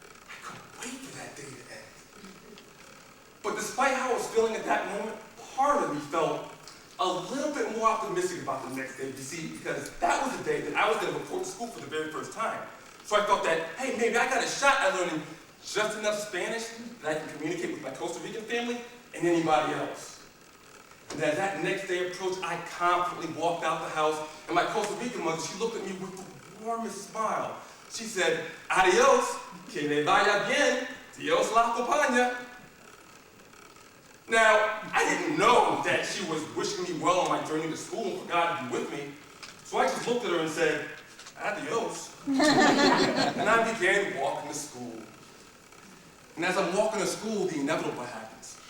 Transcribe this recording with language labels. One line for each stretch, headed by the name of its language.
English: I couldn't wait for that day to end. But despite how I was feeling at that moment, part of me felt a little bit more optimistic about the next day, you see, because that was the day that I was going to report to school for the very first time. So I thought that, hey, maybe I got a shot at learning just enough Spanish that I can communicate with my Costa Rican family and anybody else. And as that next day approached, I confidently walked out the house, and my Costa Rican mother, she looked at me with the warmest smile. She said,
Spanish: adios, que le vaya bien, Dios la acompaña.
English: Now, I didn't know that she was wishing me well on my journey to school and for God to be with me, so I just looked at her and said, adios. And I began walking to school. And as I'm walking to school, the inevitable happens.